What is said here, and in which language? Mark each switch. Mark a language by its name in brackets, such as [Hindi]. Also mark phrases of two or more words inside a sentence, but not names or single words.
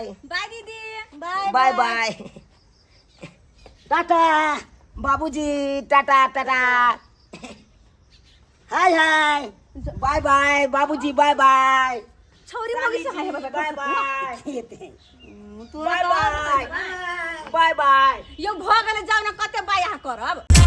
[English] bye दीदी bye bye bye tata बाबूजी tata tata hi hi bye bye बाबूजी bye bye [Maithili] छोरी मोगी से [English] hi bye bye bye [Maithili] तोरा [English] बाय [Maithili] तो [English] bye bye bye [Maithili] यो भ गेले जाउ न कते बाय यहाँ करब